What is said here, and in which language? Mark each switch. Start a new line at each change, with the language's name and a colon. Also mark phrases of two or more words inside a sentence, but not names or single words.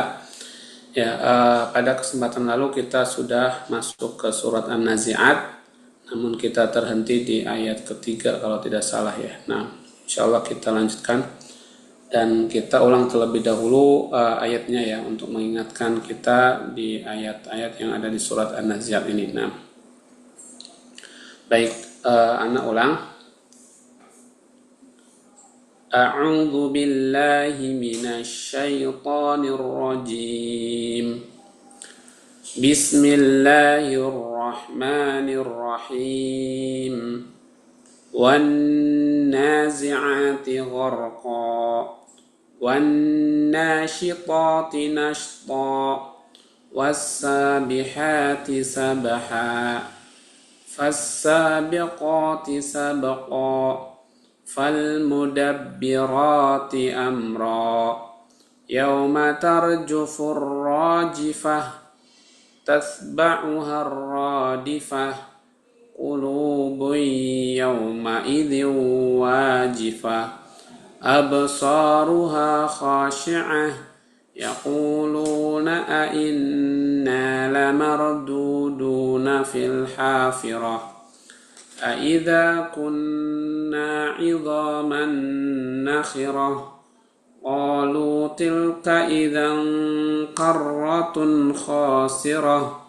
Indonesian: Ya, pada kesempatan lalu kita sudah masuk ke surat An-Nazi'at, namun kita terhenti di ayat ketiga kalau tidak salah ya. Nah, insyaallah kita lanjutkan dan kita ulang terlebih dahulu ayatnya ya untuk mengingatkan kita di ayat-ayat yang ada di surat An-Nazi'at ini. Nah, baik, anak ulang.
Arabic: أعوذ بالله من الشيطان الرجيم. بسم الله الرحمن الرحيم. والنازعات غرقا والناشطات نشطا والسابحات سبحا فالسابقات سبقا فالمدبرات أمرا يوم ترجف الراجفة تتبعها الرادفة قلوب يومئذ واجفة أبصارها خاشعة يقولون أئنا لمردودون في الحافرة أَإِذَا كُنَّا عِظَامًا نَخِرَةً قَالُوا تِلْكَ إِذًا قَرَّةٌ خَاسِرَةٌ